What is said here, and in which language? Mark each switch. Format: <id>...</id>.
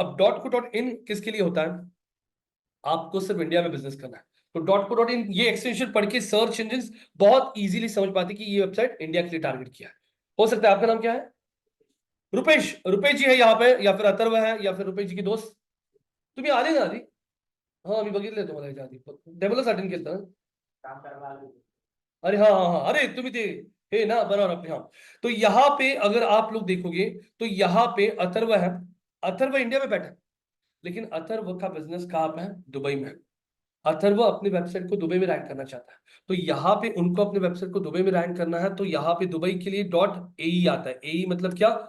<hi>अब .co.in किसके लिए होता है? आपको सिर्फ इंडिया में बिजनेस करना है तो .co.in ये एक्सटेंशन पढ़ के सर्च इंजिन बहुत इजीली समझ पाते कि ये वेबसाइट इंडिया के लिए टारगेट किया है। हो सकता है आपका नाम क्या है? रुपेश। रुपेश जी है यहाँ पे, या फिर अथर्व है, या फिर रुपेश जी की दोस्त।</hi> <mr>तुम्ही आले ना आधी? हाँ मी बघितलंय तुम्हाला याच्या आधी डेमोला अटेंड केलं ना?</mr> <hi>काम करवा लो।</hi> <mr>अरे हाँ हाँ हाँ, अरे तुम्ही ते हे ना बरोबर अपने।</mr> <hi>हाँ, तो यहाँ पे अगर आप लोग देखोगे तो यहाँ पे अथर्व है। अथर्व इंडिया में बैठा है, लेकिन अथर्व का बिजनेस कहाँ पे है? दुबई में। अथर्व अपनी वेबसाइट को दुबई में रैंक करना चाहता है, तो यहाँ पे उनको अपने वेबसाइट को दुबई में रैंक करना है, तो यहाँ पे दुबई के लिए .ae आता है। ae मतलब क्या?</hi>